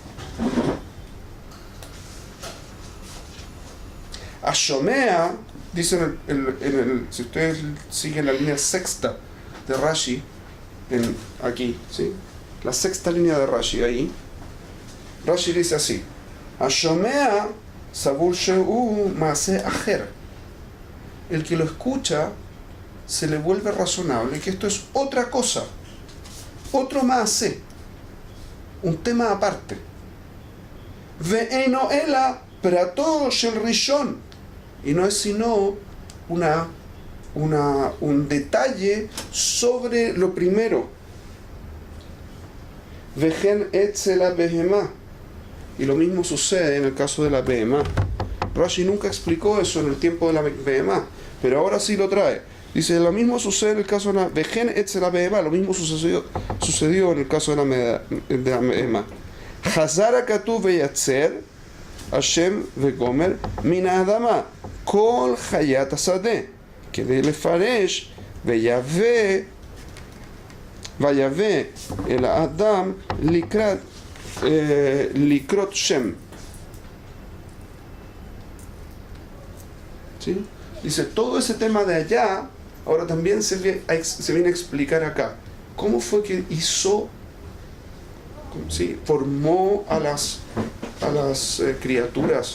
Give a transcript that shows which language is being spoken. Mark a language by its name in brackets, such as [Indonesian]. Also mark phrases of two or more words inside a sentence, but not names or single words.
[Spanish] Ashomea, dicen si ustedes siguen la línea sexta de Rashi, aquí, ¿sí? La sexta línea de Rashi, ahí, Rashi dice así: [Hebrew] השומע סבור שהוא מעשה אחר. [Spanish] El que lo escucha se le vuelve razonable que esto es otra cosa, otro maaseh, un tema aparte. [Hebrew] ואינו אלא פרטו של ראשון, [Spanish] y no es sino un detalle sobre lo primero. [Hebrew] וכן אצל בהמה, [Spanish] y lo mismo sucede en el caso de la behemá. Rashi nunca explicó eso en el tiempo de la behemá, pero ahora sí lo trae. Dice, lo mismo sucede en el caso de la [Hebrew] וכן אצל בהמה, [Spanish] lo mismo sucedió en el caso de la behemá. [Hebrew] חזר הכתוב ויצר השם וגומר מן האדמה כל חית השדה כדי לפרש ויבא אל האדם לקרות שם. [Spanish] ¿Sí? Dice, todo ese tema de allá ahora también se viene a explicar acá. ¿Cómo fue que hizo, ¿sí? Formó a las criaturas?